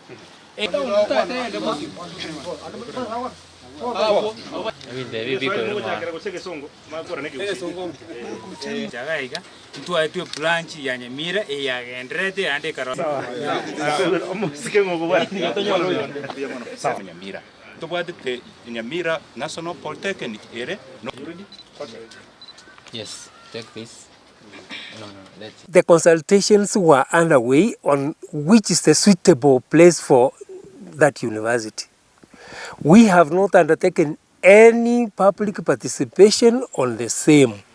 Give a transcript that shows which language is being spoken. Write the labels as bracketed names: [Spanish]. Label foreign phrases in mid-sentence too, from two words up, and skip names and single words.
[Swahili] Mtu aitwe [Gusii] branch ya Nyamira ya Gendrete ande karo. [Swahili] sawa Nyamira. [Gusii] Tobwate Nyamira National Polytechnic ere. [English] Yes, take this. No, let's. The consultations were underway on which is the suitable place for that university. We have not undertaken any public participation on the same.